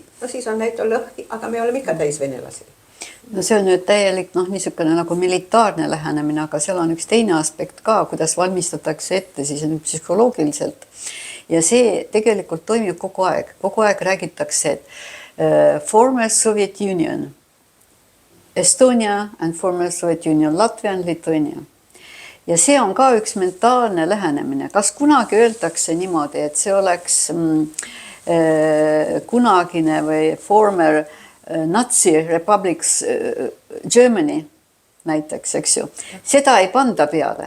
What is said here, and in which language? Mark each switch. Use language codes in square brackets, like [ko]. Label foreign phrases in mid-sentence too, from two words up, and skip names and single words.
[et] No siis on NATO lõhki, aga me oleme ikka täis venelasi. No see on nüüd täielik niisugune nagu militaarne lähenemine, aga seal on üks teine aspekt ka, kuidas valmistatakse ette siis psühholoogiliselt. Ja see tegelikult toimib kogu aeg. Kogu aeg räägitakse, et [en] former Soviet Union, Estonia and former Soviet Union, Latvia and Lithuania. [et] Ja see on ka üks mentaalne lähenemine. Kas kunagi öeldakse niimoodi, et see oleks kunagine või [en] former Nazi Republics Germany [et] näiteks, eks ju. Seda ei panda peale.